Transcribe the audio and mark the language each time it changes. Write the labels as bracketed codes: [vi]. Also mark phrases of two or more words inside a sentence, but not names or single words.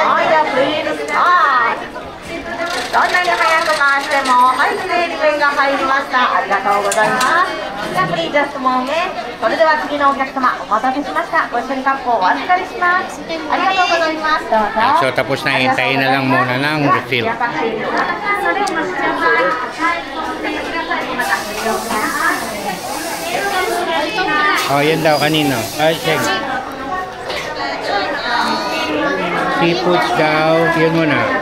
[ja] はい、じゃあプリントスタート。どんなに早く回しても、はい、きれいに麺が入りました。ありがとうございます。じゃあ、プリンジャストもね。それでは次のお客様、お待たせしました。ご一緒にカップをお預かりします。ありがとうございます。どうぞ。 [tl] So, tapos na. Hintayin na lang muna ng refill. Oh, yan daw kanino. Ay, check. Seafoods daw. Yun muna.